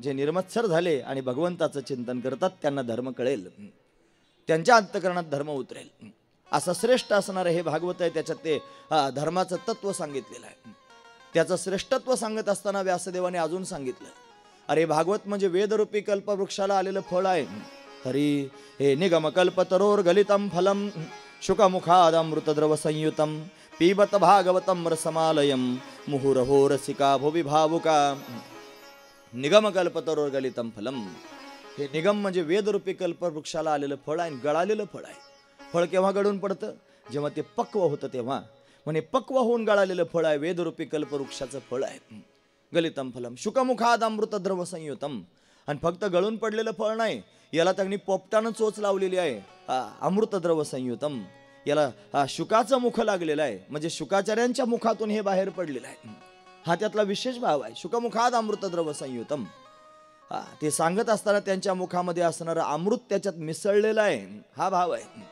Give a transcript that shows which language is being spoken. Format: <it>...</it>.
<mr>जे निर्मत्सर झाले आणि भगवंताचं चिंतन करतात त्यांना धर्म कळेल, त्यांच्या अंतःकरणात धर्म उतरेल. असं श्रेष्ठ असणारं हे भागवत आहे. त्याच्यात ते धर्माचं तत्व सांगितलेलं आहे. त्याचं श्रेष्ठत्व सांगत असताना व्यासदेवाने अजून सांगितलं, अरे भागवत म्हणजे वेदरूपी कल्पवृक्षाला आलेलं फळ आहे.</mr> <sa>हरी हे निगम कल्पतरोर गलितम फलम शुकमुखादमृतद्रव संयुतम पिबत भागवतम रसमालयम मुहुरहो रसिका भुवि भावुका. निगम कल्पतरोर गलितम फलम.</sa> <mr>हे निगम म्हणजे वेदरूपी कल्पवृक्षाला आलेलं फळ आहे, गळालेलं फळ आहे. फळ केव्हा गळून पडतं? जेव्हा ते पक्व होतं तेव्हा. म्हणे पक्व होऊन गळालेलं फळ आहे, वेदरूपी कल्पवृक्षाचं फळ आहे.</mr> <sa>गलितम फलम शुकमुखाद अमृतद्रव संयुतम.</sa> <mr>आणि फक्त गळून पडलेलं फळ नाही, याला त्यांनी पोपटानं चोच लावलेली आहे.</mr> <sa>अमृतद्रव संयुतम.</sa> <mr>याला शुकाचं मुख लागलेलं आहे, म्हणजे शुकाचार्यांच्या मुखातून हे बाहेर पडलेलं आहे. हा त्यातला विशेष भाव आहे.</mr> <sa>शुकमुखाद अमृतद्रव संयुतम.</sa> <mr>ते सांगत असताना त्यांच्या मुखामध्ये असणारं अमृत त्याच्यात मिसळलेलं आहे, हा भाव आहे.</mr>